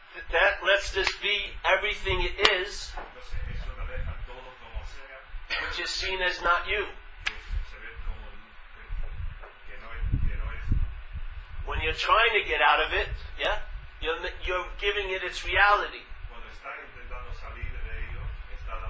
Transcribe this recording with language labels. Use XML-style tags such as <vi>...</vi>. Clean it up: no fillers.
<en>that lets this be everything it is,</en> <es>entonces eso lo deja todo como sea,</es> <en>which is seen as not you.</en> <es>que se ve como que no eres tú.</es> <en>When you're trying to get out of it, you're giving it its reality.</en> <es>Cuando estás intentando salir de ello, estás</es>